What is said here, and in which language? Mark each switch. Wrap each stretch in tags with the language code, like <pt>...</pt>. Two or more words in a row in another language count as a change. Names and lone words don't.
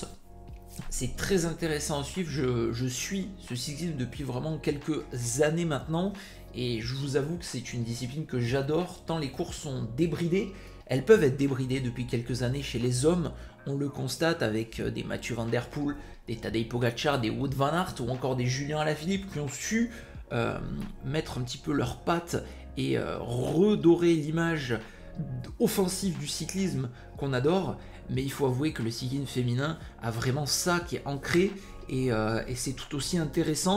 <fr>C'est très intéressant à suivre, je suis ce cyclisme depuis vraiment quelques années maintenant, et je vous avoue que c'est une discipline que j'adore, tant les courses sont débridées, elles peuvent être débridées depuis quelques années chez les hommes. On le constate avec des Mathieu Van Der Poel, des Tadej Pogacar, des Wout van Aert ou encore des Julien Alaphilippe qui ont su mettre un petit peu leurs pattes et redorer l'image offensive du cyclisme qu'on adore. Mais il faut avouer que le cyclisme féminin a vraiment ça qui est ancré et c'est tout aussi intéressant.</fr>